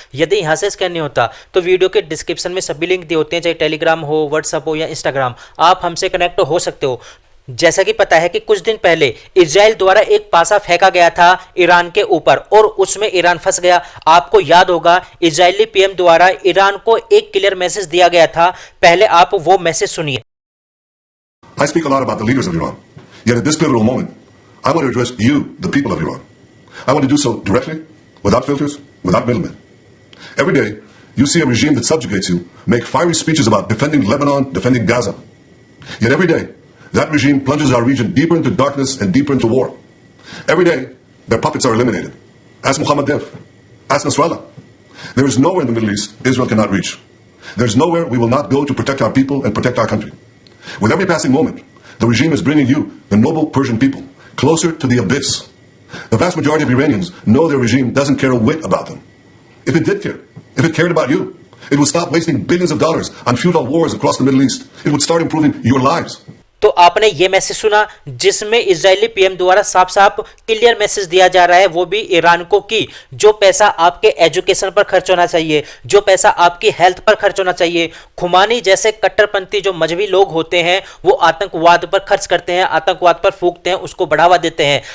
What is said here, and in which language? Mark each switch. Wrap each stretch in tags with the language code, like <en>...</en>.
<hi>यदि यहाँ से स्कैन नहीं होता तो वीडियो के डिस्क्रिप्शन में सभी लिंक दिए होते हैं, चाहे टेलीग्राम हो, व्हाट्सअप हो या इंस्टाग्राम, आप हमसे कनेक्ट हो सकते हो। जैसा कि पता है कि कुछ दिन पहले इजराइल द्वारा एक पासा फेंका गया था ईरान के ऊपर और उसमें ईरान फंस गया। आपको याद होगा इजरायली पीएम द्वारा ईरान को एक क्लियर मैसेज दिया गया था, पहले आप वो मैसेज सुनिए।</hi> <en>I speak a lot about the leaders of Iran. Yet at this pivotal moment, I want to address you, the people of Iran. I want to do so directly, without filters, without middlemen. Every day, you see a regime that subjugates you make fiery speeches about defending Lebanon, defending Gaza. Yet every day, that regime plunges our region deeper into darkness and deeper into war. Every day, their puppets are eliminated. Ask Mohammed Deif. Ask Nasrallah. There is nowhere in the Middle East Israel cannot reach. There is nowhere we will not go to protect our people and protect our country. With every passing moment, the regime is bringing you, the noble Persian people, closer to the abyss. The vast majority of Iranians know their regime doesn't care a whit about them. If it did care, if it cared about you, it would stop wasting billions of dollars on futile wars across the Middle East. It would start improving your lives.</en> <hi>तो आपने ये message सुना जिसमें Israeli PM द्वारा साफ साफ clear message दिया जा रहा है, वो भी ईरान को, कि जो पैसा आपके एजुकेशन पर खर्च होना चाहिए, जो पैसा आपकी हेल्थ पर खर्च होना चाहिए। खुमानी जैसे कट्टरपंथी जो मजहबी लोग होते हैं वो आतंकवाद पर खर्च करते हैं, आतंकवाद पर फूंकते हैं, उसको बढ़ावा देते हैं।</hi>